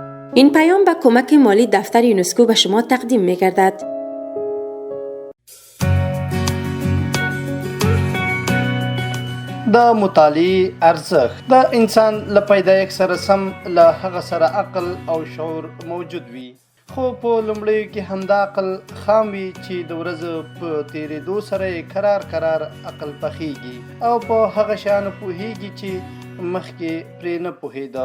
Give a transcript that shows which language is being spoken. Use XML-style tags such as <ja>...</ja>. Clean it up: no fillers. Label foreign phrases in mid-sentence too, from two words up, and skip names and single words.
<fa>این پیام به کمک مالی دفتر یونسکو به شما تقدیم می گردد.</fa> <ps>د مطالعې ارزښت د انسان له پیدایښت سره سم له هغه سره عقل او شعور موجود وي، خو په لومړیو کې همدا عقل خام وي چې د ورځو په تېرېدو سره یې کرار عقل پخیږي او په هغه شیانو پوهیږي چې مخکې پرې نه پوهېده.</ps>